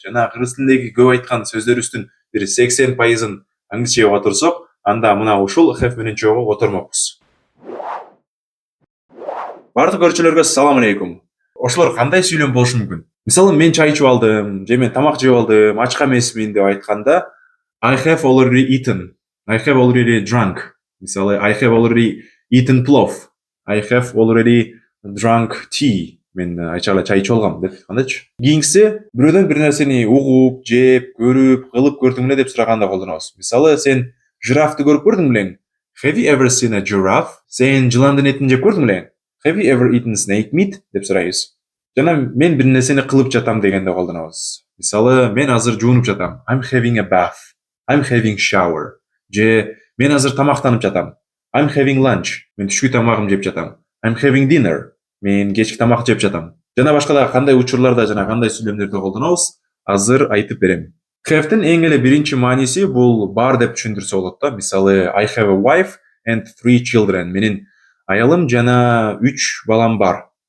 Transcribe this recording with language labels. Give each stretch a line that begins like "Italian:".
Kyrgyz: Жана кыргыз тилиндеги көп айткан сөздөрүбүздүн бир 80%ын англисчеге которсок, анда мына ушул have менен чогуу котормокпуз. Бардык көрүүчүлөргө салам алейкум. Ошолор кандай сүйлөм болушу мүмкүн? Мисалы, мен чай ичип алдым, же мен тамак жеп алдым, ачка эмесмин деп айтканда
English: I have already eaten. I have already drunk. Мисалы, I have already eaten plov. I have already drunk tea.
Kyrgyz: Мен айча чай ичип алгам деп кандайчы? Кийинкиси бирөөдөн бир нерсени угуп, жеп, көрүп, кылып көрдүң эле деп сураганда колдонобуз. Мисалы, сен жирафты көрүп көрдүң белең?
English: Have you ever seen a giraffe?
Kyrgyz: Сен жыландын этин жеп көрдүң белең?
English: Have you ever eaten snake meat?
Kyrgyz: Деп сурайбыз. Жана мен бир нерсени кылып жатам дегенде колдонобуз. Мисалы, мен азыр жуунуп жатам.
English: I'm having a bath. I'm having shower.
Kyrgyz: Же мен азыр тамактанып жатам.
English: I'm having lunch.
Kyrgyz: Мен түшкү тамагымды жеп жатам.
English: I'm having dinner.
Kyrgyz: Мен кечки тамак жеп жатам. Жана башка да кандай учурларда жана кандай сүйлөмдөрдө колдонобуз, азыр айтып берем. Have'тин эң эле биринчи мааниси бул бар деп түшүндүрсө болот да.
English: Мисалы, I have a wife and 3 children.
Kyrgyz: Менин аялым жана 3 балам бар.